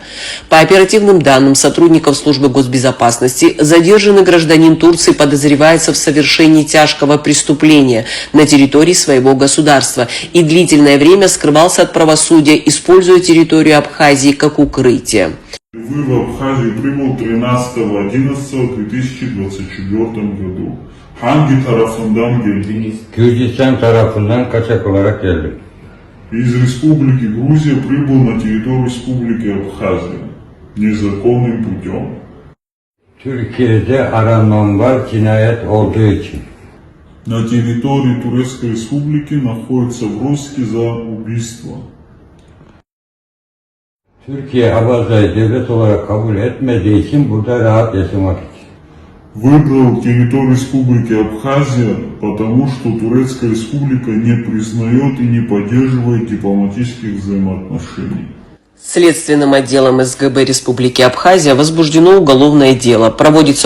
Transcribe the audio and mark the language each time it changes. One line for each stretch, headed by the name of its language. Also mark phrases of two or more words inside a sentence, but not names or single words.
Russian: По оперативным данным сотрудников Службы госбезопасности, задержанный гражданин Турции подозревается в совершении тяжкого преступления на территории своего государства и длительное время скрывался от правосудия, используя территорию Абхазии как укрытие. В Абхазию прибыл 13.11.2024 году.
Turkish: Hangi tarafından geldiniz? Gürcistan tarafından kaçak olarak geldim.
Russian: Из Республики Грузия прибыл на территорию Республики Абхазия незаконным путем.
Turkish: Türkiye'de aranmam var cinayet olduğu için.
Russian: На территории Турецкой Республики находится в розыске за убийство.
Turkish: Türkiye Abazay'ı devlet olarak kabul etmediği için burada rahat yaşamak için.
Russian: Выбрал территорию Республики Абхазия, потому что Турецкая Республика не признает и не поддерживает дипломатических взаимоотношений. Следственным отделом СГБ Республики Абхазия возбуждено уголовное дело.